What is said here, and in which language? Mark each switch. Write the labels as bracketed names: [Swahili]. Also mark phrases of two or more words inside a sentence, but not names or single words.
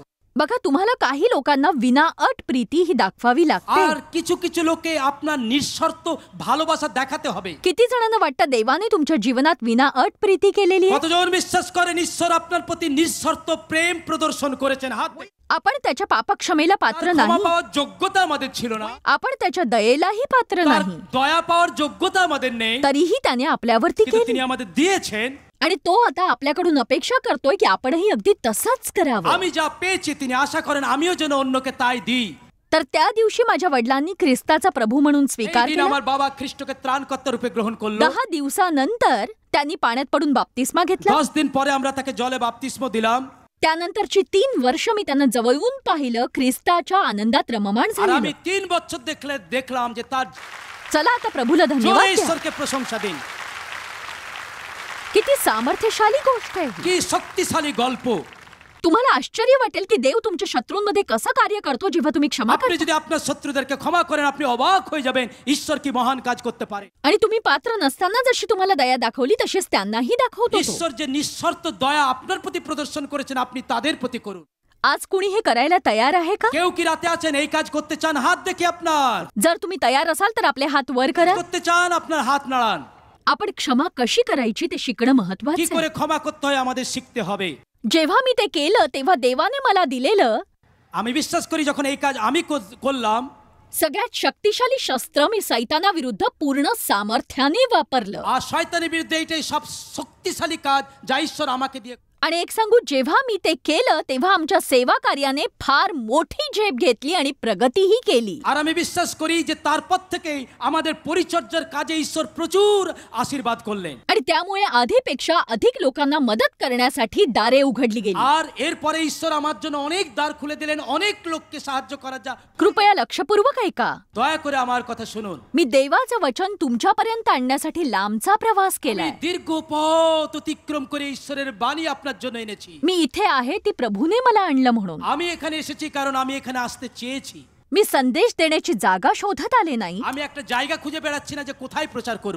[Marathi] बघा तुम्हाला काही लोकांना विना अट प्रीती ही दाखवावी लागते. [Bangla] আর কিছু কিছু লোকে আপনার নিঃশর্ত ভালোবাসা দেখাতে হবে। [Marathi] किती जणांना वाटतं देवाने तुमच्या जीवनात विना अट प्रीती केलेली आहे? [Bangla] কতজন বিশ্বাস করেন ঈশ্বর আপনার প্রতি নিঃশর্ত প্রেম প্রদর্শন করেছেন? হাত দেখুন। [Marathi] आपण त्याच्या पापक्षमेला पात्र [Bangla] তার ক্ষমা [Marathi] नाही, [Bangla] পাওয়ার যোগ্যতা আমাদের ছিল না, [Marathi] आपण त्याच्या दयेलाही पात्र [Bangla] তার [Marathi] नाही, [Bangla] দয়া পাওয়ার যোগ্যতা আমাদের নেই, [Marathi] तरीही त्याने आपल्यावरती [Bangla] কিন্তু [Marathi] केली [Bangla] তিনি আমাদের দিয়েছেন। [Marathi] आणि तो आता आपल्याकडून अपेक्षा करतोय की आपणही अगदी तसंच करावं. [Bangla] আমি যা পেয়েছি তিনি আশা করেন আমিও যেন অন্যকে তাই দিই। [Marathi] तर त्या दिवशी माझ्या वडिलांनी ख्रिस्ताचा प्रभू म्हणून स्वीकार [Bangla] এই দিন [Marathi] केला. [Bangla] আমার বাবা খ্রিস্টকে ত্রাণকর্তা রূপে গ্রহণ করলো। [Marathi] 10 दिवसानंतर त्यांनी पाण्यात पडून बाप्तिस्मा घेतला. [Bangla] 10 দিন পরে আমরা তাকে জলে বাপ্তিস্ম দিলাম। [Marathi] त्यानंतरची 3 वर्ष मी त्यांना जवळून पाहिलं, ख्रिस्ताच्या आनंदात रममाण [Bangla] আর আমি [Marathi] झालेलं. [Bangla] 3 বছর দেখলাম যে তার [Marathi] चला आता प्रभूला [Bangla] জোরে [Marathi] धन्यवाद द्या. [Bangla] ঈশ্বরকে প্রশংসা দিন। [Marathi] किती सामर्थ्यशाली गोष्ट आहे ही. [Bangla] কি শক্তিশালী গল্প। [Marathi] तुम्हाला आश्चर्य वाटेल की देव तुमच्या शत्रूंमध्ये कसं कार्य करतो जेव्हा तुम्ही क्षमा [Bangla] আপনি [Marathi] करता [Bangla] যদি আপনার শত্রুদেরকে ক্ষমা করেন আপনি অবাক হয়ে যাবেন ঈশ্বর কি মহান কাজ করতে পারে। [Marathi] आणि तुम्ही पात्र नसताना जशी तुम्हाला दया दाखवली तशीच त्यांनाही दाखवतो तो. [Bangla] ঈশ্বর যে নিঃশর্ত দয়া আপনার প্রতি প্রদর্শন করেছেন আপনি তাদের প্রতি করুন। [Marathi] आज कुणी हे करायला तयार आहे का? [Bangla] কেউ কি রাতে আছেন এই কাজ করতে চান? হাত দেখি আপনার। [Marathi] जर तुम्ही तयार असाल तर आपले हात वर करा. [Bangla] করতে চান আপনার হাত নাড়ান। [Marathi] आपण क्षमा कशी करायची ते शिकणं [Bangla] কি [Marathi] महत्वाचं [Bangla] করে [Marathi] आहे. [Bangla] ক্ষমা করতে হয় আমাদের শিখতে হবে। [Marathi] जेव्हा मी ते केलं तेव्हा देवाने मला दिलेलं [Bangla] আমি বিশ্বাস করি যখন এই কাজ আমি করলাম [Marathi] सगळ्यात शक्तिशाली शस्त्र मी सैतानाविरुद्ध पूर्ण सामर्थ्याने वापरलं. [Bangla] আর শয়তানের বিরুদ্ধে এটাই সব শক্তিশালী কাজ যা ঈশ্বর আমাকে দিয়ে। [Marathi] आणि एक सांगू, जेव्हा मी ते केलं तेव्हा आमच्या सेवा कार्याने फार मोठी झेप घेतली आणि प्रगतीही केली. [Bangla] আর আমি বিশ্বাস করি যে তারপর থেকেই আমাদের পরিচর্যার কাজে ঈশ্বর প্রচুর আশীর্বাদ করলেন। [Marathi] आणि त्यामुळे आधीपेक्षा अधिक लोकांना मदत करण्यासाठी दारे उघडली गेली. [Bangla] আর এরপরে ঈশ্বর আমার জন্য অনেক দ্বার খুলে দিলেন অনেক লোককে সাহায্য করার যা। [Marathi] कृपया लक्षपूर्वक ऐका. [Bangla] দয়া করে আমার কথা শুনুন। [Marathi] मी देवाचं वचन तुमच्यापर्यंत आणण्यासाठी लांबचा प्रवास [Bangla] আমি [Marathi] केलाय. [Bangla] দীর্ঘ পথ অতিক্রম করে ঈশ্বরের বাণী আপনার জন্য এনেছি। [Marathi] मी इथे आहे ती प्रभूने मला आणलं म्हणून. [Bangla] আমি এখানে এসেছি কারণ আমি এখানে আসতে চেয়েছি। [Marathi] मी संदेश देण्याची जागा शोधत आले नाही. [Bangla] আমি একটা জায়গা খুঁজে বেড়াচ্ছি না যে কোথায় প্রচার করব।